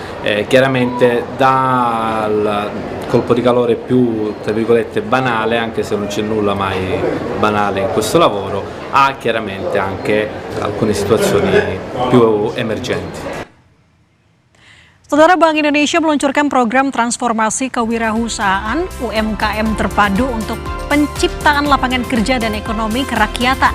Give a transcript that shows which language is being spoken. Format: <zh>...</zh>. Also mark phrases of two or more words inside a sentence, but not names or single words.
<it>Chiaramente dal colpo di calore più, tra virgolette, banale, anche se non c'è nulla mai banale in questo lavoro, a chiaramente anche alcune situazioni più emergenti.</it> <id>Saudara, Bank Indonesia meluncurkan program transformasi kewirausahaan UMKM terpadu untuk penciptaan lapangan kerja dan ekonomi kerakyatan.</id>